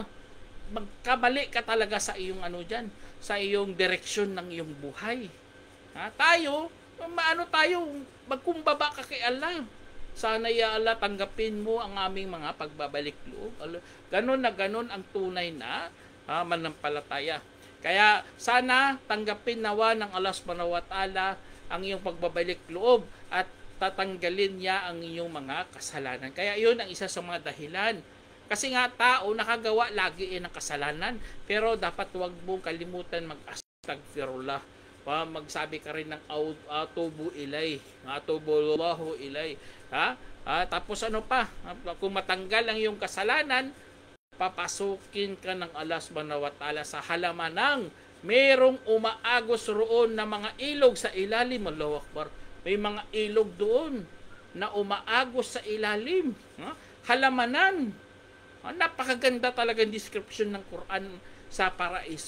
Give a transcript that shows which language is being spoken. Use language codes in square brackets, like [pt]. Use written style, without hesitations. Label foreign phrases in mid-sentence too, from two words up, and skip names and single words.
[tl] Magkabali ka talaga sa iyong sa iyong direksyon ng iyong buhay. Tayo, magkumbaba ka kay Allah. Sana [ar] يا الله, [tl] tanggapin mo ang aming mga pagbabalik loob. Ganon na ganon ang tunay na manampalataya. Kaya sana tanggapin nawa ng Allah [ar] سبحانه وتعالى [tl] ang iyong pagbabalik loob at tatanggalin niya ang iyong mga kasalanan. Kaya yun ang isa sa mga dahilan. Kasi nga tao nakagawa lagi ng kasalanan, pero dapat huwag mong kalimutan mag-astaghfirullah. Magsabi ka rin ng [ar] أتوب إلي، أتوب الله إلي. [tl] Tapos ano pa? Kung matanggal ang iyong kasalanan, papasukin ka ng Allah [ar] سبحانه وتعالى [tl] sa halaman ng merong umaagos roon na mga ilog sa ilalim. [ar] الله أكبر. [tl] May mga ilog doon na umaagos sa ilalim. Halamanan. Napakaganda talaga ang description ng Quran sa paraiso.